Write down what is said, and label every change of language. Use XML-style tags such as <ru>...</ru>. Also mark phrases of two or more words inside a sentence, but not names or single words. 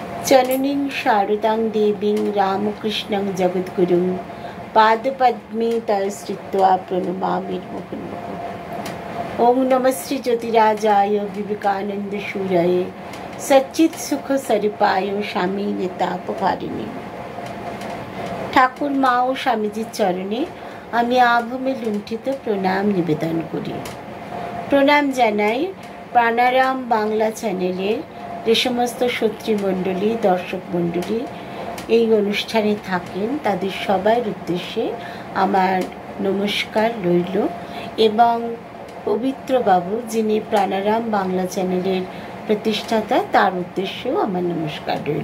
<sa>जननीं शारदां देवीं रामकृष्णं जगद्गुरुं पादपद्मे तस्थित्वा प्रणमामि मुहुर्मुहुः। ओं नमः श्री ज्योतिराजाय विवेकानंद शूराय सच्चित सुख स्वरूपाय स्वामी नेतापहारिणी।</sa> <bn>ঠাকুর মা ও স্বামীজির চরণে আমি আভূমে লুণ্ঠিত প্রণাম নিবেদন করি। প্রণাম জানাই প্রাণারাম বাংলা চ্যানেলের যে সমস্ত সত্রীমণ্ডলী, দর্শক মণ্ডলী এই অনুষ্ঠানে থাকেন তাদের সবার উদ্দেশ্যে আমার নমস্কার রইল এবং পবিত্রবাবু যিনি প্রাণারাম বাংলা চ্যানেলের প্রতিষ্ঠাতা তার উদ্দেশ্যেও আমার নমস্কার রইল।</bn>